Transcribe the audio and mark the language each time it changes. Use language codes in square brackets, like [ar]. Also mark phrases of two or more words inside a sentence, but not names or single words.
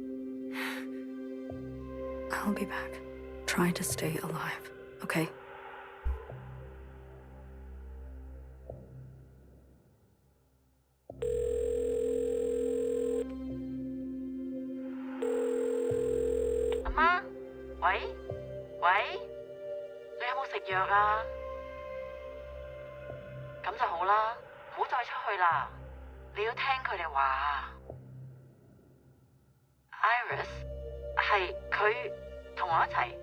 [en] I'll be back. Try to stay alive, okay? Amma? [yue] 喂？喂？你有冇食藥啊？咁就好啦，唔好再出去啦。你要聽佢哋話啊。Iris 係佢同我一齊。